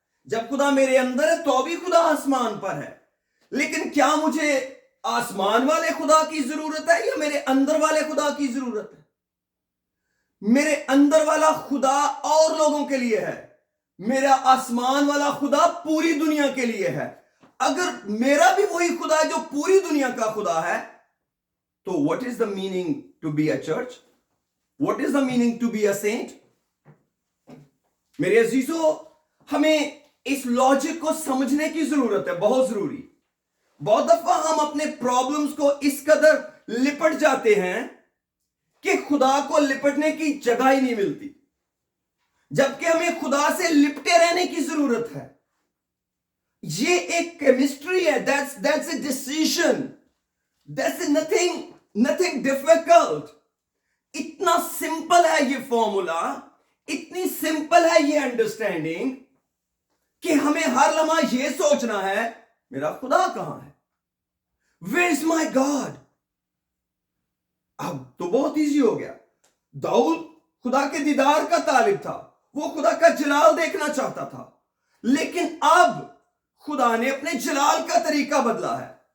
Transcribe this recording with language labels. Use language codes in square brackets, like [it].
[ur] جب خدا میرے اندر ہے تو بھی خدا آسمان پر ہے. لیکن کیا مجھے آسمان والے خدا کی ضرورت ہے یا میرے اندر والے خدا کی ضرورت ہے؟ میرے اندر والا خدا اور لوگوں کے لیے ہے, میرا آسمان والا خدا پوری دنیا کے لیے ہے. اگر میرا بھی وہی خدا ہے جو پوری دنیا کا خدا ہے, تو [en] what is the meaning to be a church? What is the meaning to be a saint? [ur] میرے عزیزو, ہمیں اس لاجک کو سمجھنے کی ضرورت ہے, بہت ضروری. بہت دفعہ ہم اپنے پرابلمز کو اس قدر لپٹ جاتے ہیں کہ خدا کو لپٹنے کی جگہ ہی نہیں ملتی, جبکہ ہمیں خدا سے لپٹے رہنے کی ضرورت ہے. یہ ایک کیمسٹری ہے. [en] that's a decision. that's nothing difficult. [ur] اتنا سمپل ہے یہ فارمولا, اتنی سمپل ہے یہ انڈرسٹینڈنگ کہ ہمیں ہر لمحہ یہ سوچنا ہے میرا خدا کہاں ہے, [en] where is my God. [ur] اب تو بہت ایزی ہو گیا. داؤد خدا کے دیدار کا طالب تھا, وہ خدا کا جلال دیکھنا چاہتا تھا, لیکن اب خدا نے اپنے جلال کا طریقہ بدلا ہے.